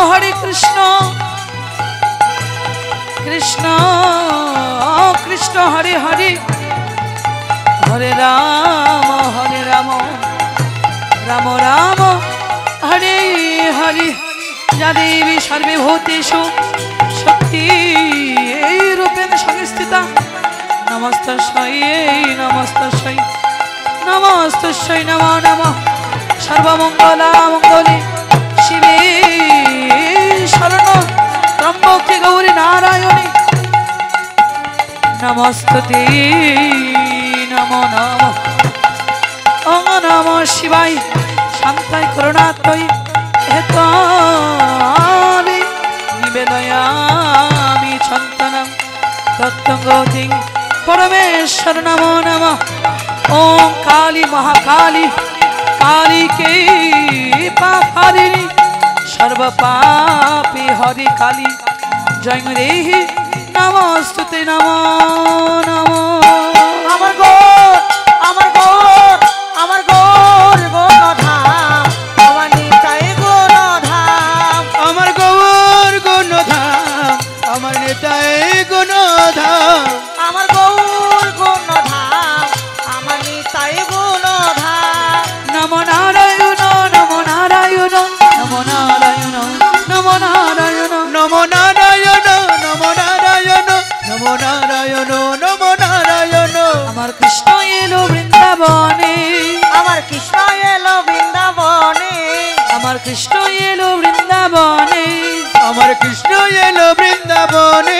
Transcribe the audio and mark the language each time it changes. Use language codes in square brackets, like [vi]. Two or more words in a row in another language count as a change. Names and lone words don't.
[sa] কৃষ্ণ কৃষ্ণ হরে হরে হরে রাম রাম রাম হরে হরে যা দেবী সর্বভূতেষু শক্তি রূপেণ সংস্থিতা নমস্তস্যৈ নমো নমঃ সর্বমঙ্গলা মঙ্গলে শিবে শরণ ত্রম্বকে গৌরী নারায়ণী নমস্তুতে নমো নমঃ ওম নমঃ শিবায় শান্তায় করুণাত্ময়ী হেতবে নিবেদয়ামি ছন্তনম তত্ত্বগতিং পরমেশ্বর নমো নমঃ ওম কালী মহাকালী काली के पापारिणी सर्व पापी हरि काली जय देहि नमस्तुते नमो नमो [bn] আমার গৌর গণধাম আমার নিতাই গণধাম আমার গৌর গণধাম আমার নেতাই গণধাম আমার গৌর গণধাম আমার নিতাই গণধাম [sa] नमो नारायण नमो नारायण नमो नारायण नमो नारायण নমো নারায়ণ নমো নারায়ণ নমো নারায়ণ নমো নারায়ণ [bn] আমার কৃষ্ণ এলো বৃন্দাবনে আমার কৃষ্ণ এলো বৃন্দাবনে আমার কৃষ্ণ এলো বৃন্দাবনে আমার কৃষ্ণ এলো বৃন্দাবনে